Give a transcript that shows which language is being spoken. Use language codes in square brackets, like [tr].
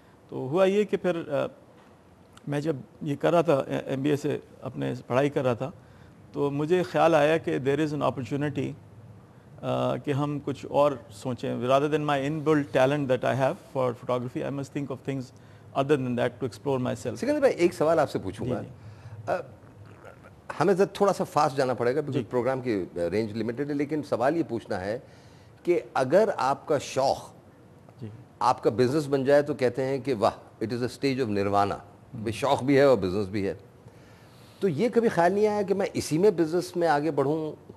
[ur] تو ہوا یہ کہ پھر میں جب یہ کر رہا تھا MBA سے اپنے پڑھائی کر رہا تھا, تو مجھے خیال آیا کہ [en] there is an opportunity [ur] کہ ہم کچھ اور سوچیں. [en] rather than my inbuilt talent that I have for photography, I must think of things other than that to explore myself. [ur] Sikandar بھائی ایک سوال آپ سے پوچھوں گا, ہمیں تھوڑا سا فاسٹ جانا پڑے گا کیونکہ پروگرام کی رینج لمیٹڈ ہے, لیکن سوال یہ پوچھنا ہے کہ اگر آپ کا شوق آپ کا بزنس بن جائے تو کہتے ہیں کہ واہ, [en] It is a stage of nirvana. [ur] شوق بھی ہے اور بزنس بھی ہے, تو یہ کبھی خیال نہیں آیا کہ میں اسی میں بزنس میں آگے بڑھوں؟